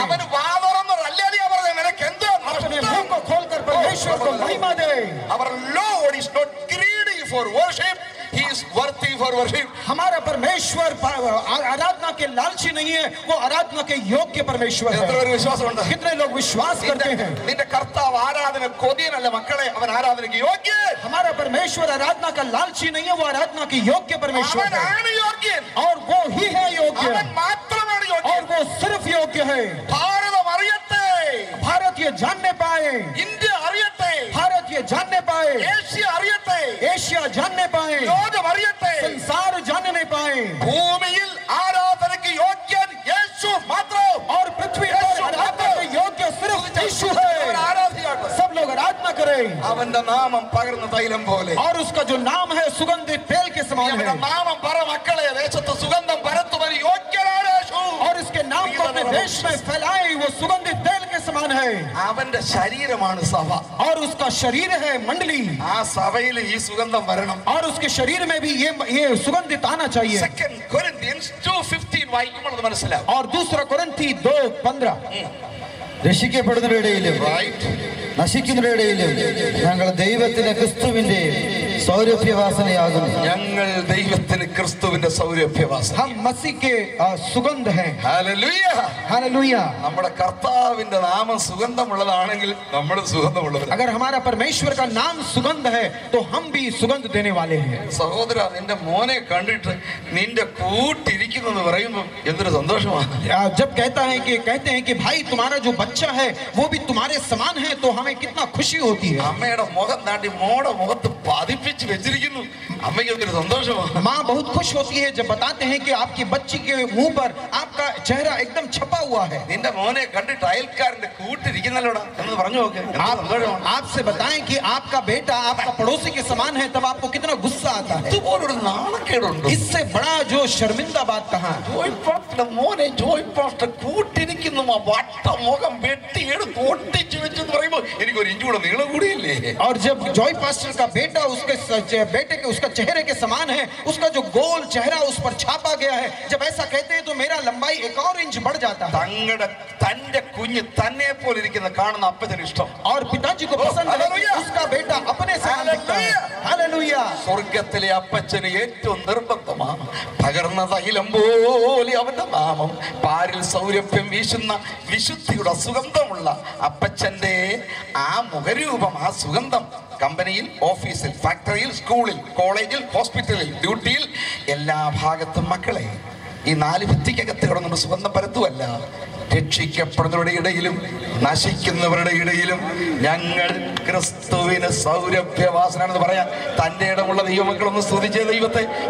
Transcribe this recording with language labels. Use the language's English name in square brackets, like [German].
[Malayalam] അവന് വാതുറന്ന് ഹല്ലേലൂയ പറഞ്ഞ നിനക്ക് എന്തോ [Hindi] अपने मुंह को खोलकर परमेश्वर को महिमा दे. [English] Our Lord is not greedy for worship, he is worthy for worship. [Hindi] हमारा परमेश्वर आराधना के लालची नहीं है, वो आराधना के योग्य परमेश्वर [Malayalam] എത്ര [Hindi] है. [Malayalam] പേര് വിശ്വാസമുണ്ട്? [Hindi] कितने लोग विश्वास करते हैं? [Malayalam] നിന്റെ കർത്താവ് ആരാധന കൊതിയനല്ല മക്കളെ, അവൻ ആരാധനയ്ക്ക് യോഗ്യൻ. [Hindi] हमारा परमेश्वर आराधना का लालची नहीं है, वो आराधना के योग्य परमेश्वर है. [Malayalam] അവനാണ് യോഗ്യൻ. [Hindi] और वो ही है योग्य, [Malayalam] അവൻ മാത്രമാണ് [Hindi] और [Malayalam] യോഗ്യൻ. [Hindi] वो सिर्फ योग्य है. [Malayalam] ഭാരതം അറിയട്ടെ, [Hindi] भारत ये जानने पाए, [Malayalam] ഇന്ത്യ അറിയട്ടെ, [Hindi] भारत ये जानने पाए, [Malayalam] ഏഷ്യ അറിയട്ടെ, [Hindi] एशिया जानने पाए, [Malayalam] ലോകം അറിയട്ടെ, [Hindi] संसार जानने पाए. [Malayalam] ഭൂമിയിൽ ആരാധനയ്ക്ക് യോഗ്യൻ യേശു മാത്രം. [Hindi] और पृथ्वी पर आराधना के योग्य सिर्फ यीशु है. [Malayalam] ആരാധിക്കട്ടെ. [Hindi] सब लोग आराधना करें. [Malayalam] അവന്റെ നാമം പകർന്ന തൈലം പോലെ. [Hindi] और उसका जो नाम है सुगंधित तेल के समान [Malayalam] അവന്റെ [Hindi] है. [Malayalam] നാമം പറ മക്കളെ, ദേശത്ത് സുഗന്ധം പരത്തുവാൻ യോഗ്യനാണ് യേശു. [Hindi] और इसके नाम को अपने देश में फैलाए वो सुगंधित तेल के समान है [Malayalam] അവന്റെ ശരീരമാണ് സഭ. [Hindi] और उसका शरीर है मंडली [Malayalam] ആ സഭയിൽ ഈ സുഗന്ധം വരണം. [Hindi] और उसके शरीर में भी ये सुगंधित आना चाहिए. [Malayalam] 2 Corinthians 2:15 വായിക്കുമ്പോൾ അത് മനസ്സിലാവും. [Hindi] और दूसरा कोरिन्थी 2:15 [Malayalam] രക്ഷിക്കപ്പെടുന്നവരുടെ ഇടയിലും നശിക്കുന്നവരുടെ ഇടയിലും ഞങ്ങൾ ദൈവത്തിന്റെ ക്രിസ്തുവിന്റെ സൗരഭ്യവാസനയാകുന്നു. ഞങ്ങൾ ദൈവത്തിന് ക്രിസ്തുവിന്റെ സൗരഭ്യവാസന. [Hindi] हम मसीह के सुगंध हैं. [Malayalam] ഹല്ലേലൂയ. [Hindi] हालेलुया. [Malayalam] നമ്മുടെ കർത്താവിന്റെ നാമം സുഗന്ധമുള്ളതാണെങ്കിൽ നമ്മൾ സുഗന്ധമുള്ളവർ. [Hindi] अगर हमारा परमेश्वर का नाम सुगंध है तो हम भी सुगंध देने वाले हैं. [Malayalam] സഹോദര, നിന്റെ മോനെ കണ്ടിട്ട് നിന്റെ കൂട്ടിരിക്കുന്നെന്ന് പറയുമ്പോൾ എന്തൊരു സന്തോഷമാണ്. [Hindi] जब कहते हैं कि भाई तुम्हारा जो बच्चा है वो भी तुम्हारे समान है तो हमें कितना खुशी होती है. [Malayalam] അമ്മയുടെ മുഖം നാട്ടി മോടെ മുഖത്ത് പതിപ്പിച്ച് വെച്ചിരിക്കുന്നു. അമ്മയ്ക്ക് എന്തൊരു സന്തോഷമാണ്. [Hindi] माँ बहुत खुश होती है जब बताते हैं कि आपकी बच्ची के मुंह पर आपका चेहरा एकदम छपा हुआ है. [Malayalam] നിന്റെ മോനെ കണ്ടിട്ട് അയൽക്കാരന്റെ കൂട്ടിരിക്കുന്നല്ലോടാ എന്ന് പറഞ്ഞു നോക്ക്. [Hindi] आपसे बताएं कि आपका बेटा आपका पड़ोसी के समान है तब आपको कितना गुस्सा आता है. [Malayalam] ഇതുപോലൊരു നാണക്കേടുണ്ട്. [Hindi] इससे बड़ा जो शर्मिंदा बात कहाँ. [Malayalam] ജോയ് പാസ്റ്ററുടെ മോനെ ജോയ് പാസ്റ്റർ കൂട്ടിരിക്കുന്നു. വട്ട മുഖം വെട്ടിയെടുത്ത് ഒട്ടിച്ചു വെച്ചെന്ന് പറയുമ്പോൾ എനിക്കൊരു ഇഞ്ച് കൂടെ നീളം കൂടിയില്ലേ. [Hindi] और जब जॉय पास्टर का बेटा बेटे के उसका चेहरे के समान है, उसका जो गोल चेहरा उस पर छापा गया है, जब ऐसा कहते हैं तो मेरा लंबाई 1 और इंच बढ़ जाता है. [Malayalam] തന്റെ കുഞ്ഞ് തന്നെ പോലെ ഇരിക്കുന്ന കാണുന്ന അപ്പച്ചന് ഇഷ്ടം. [Hindi] और पिताजी को पसंद है कि उसका बेटा अपने से दिखता है. हालेलुया. [Malayalam] സ്വർഗത്തിലെ അപ്പച്ചന് ഏറ്റവും നിർബന്ധമാണ് പകർന്ന തൈലം പോലെ അവന്റെ നാമം പാരിൽ സൗരഭ്യം വീശുന്ന വിശുദ്ധിയുടെ സുഗന്ധമുള്ള അപ്പച്ചന്റെ ആ മുഖരൂപം, ആ സുഗന്ധം കമ്പനിയിൽ, ഓഫീസിൽ, ഫാക്ടറിയിൽ, സ്കൂളിൽ, കോളേജിൽ, ഹോസ്പിറ്റലിൽ, ഡ്യൂട്ടിയിൽ, എല്ലാ ഭാഗത്തും മക്കളെ ഈ 4 ഭിത്തിക്കകത്ത് കിടന്നുള്ള സുഗന്ധം പരത്തുമല്ല, രക്ഷിക്കപ്പെടുന്നവരുടെ ഇടയിലും നശിക്കുന്നവരുടെ ഇടയിലും ഞങ്ങൾ ക്രിസ്തുവിന് സൗരഭ്യവാസനാണെന്ന് പറയാൻ തന്റെ ഇടമുള്ള ദൈവമക്കളൊന്ന് സ്തുതിച്ച ദൈവത്തെ.